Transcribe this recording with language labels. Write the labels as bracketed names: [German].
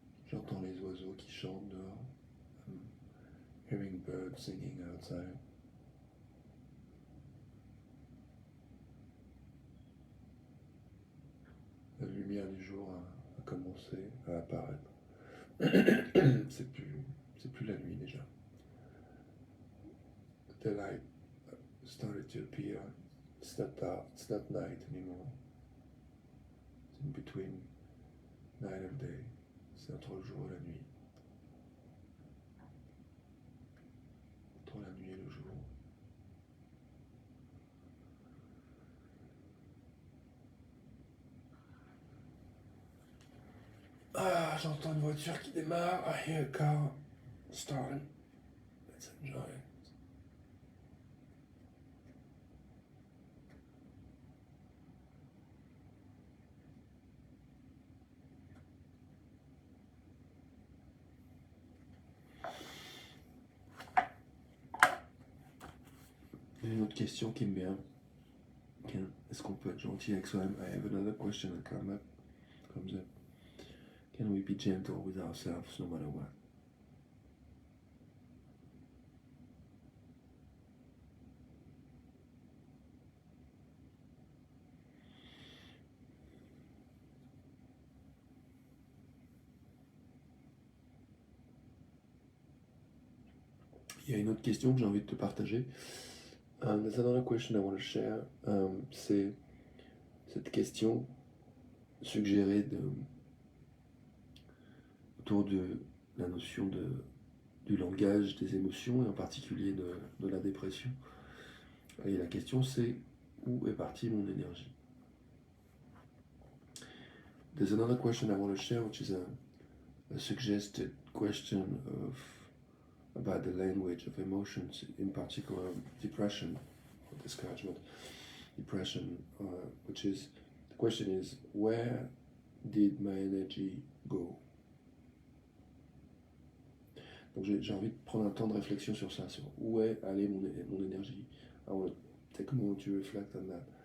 [French] J'entends les oiseaux qui chantent dehors. [English] I'm hearing birds singing outside. [French] La lumière du jour a commencé à apparaître. c'est plus la nuit déjà. [English] The light started to appear. It's not dark, it's not night anymore. It's in between night and day. [French] C'est entre le jour et la nuit. Entre la nuit et le jour. Ah, j'entends une voiture qui démarre. [English] I hear a car starting. Let's enjoy it. [French] Une autre question qui me vient. Est-ce qu'on peut être gentil avec soi-même? [English] I have another question that comes up. Can we be gentle with ourselves no matter what? [French] Il y a une autre question que j'ai envie de te partager. [English] There's another question I want to share. [French] C'est cette question suggérée autour de la notion du langage des émotions et en particulier de la dépression. Et la question c'est: où est partie mon énergie? [English] There's another question I want to share, which is a suggested question about the language of emotions, in particular depression or discouragement. Depression, which is, the question is, where did my energy go? [French] Donc j'ai envie de prendre un temps de réflexion sur ça, sur où est allée mon énergie. [English] I want to take a moment to reflect on that.